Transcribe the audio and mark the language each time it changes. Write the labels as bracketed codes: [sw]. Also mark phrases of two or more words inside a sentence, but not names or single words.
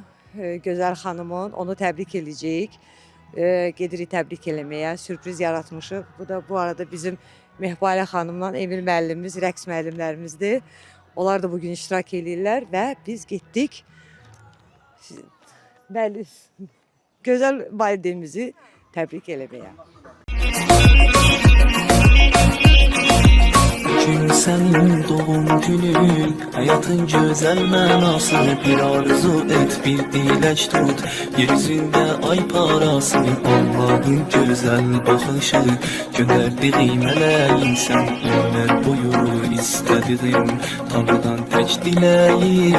[az] Gözəl xanımın, onu təbrik edəcəyik. Gedirik təbrik eləməyə, sürpriz yaratmışıq. Bu arada bizim Mehbalə xanımla Emil müəllimimiz, rəqs müəllimlərimizdir. Onlar da bugün iştirak edirlər və biz getdik. Gözəl valideynimizi təbrik eləməyə. [tr] Bugün senin doğum günün, hayatın güzel [az] mənası, bir arzu et, bir dilək tut. [tr] Yeryüzünde ay parası, Allah'ın güzel bakışı, gönderdiğim meleğin sen, ömür boyu istediğim, Tanrıdan tek dileğim.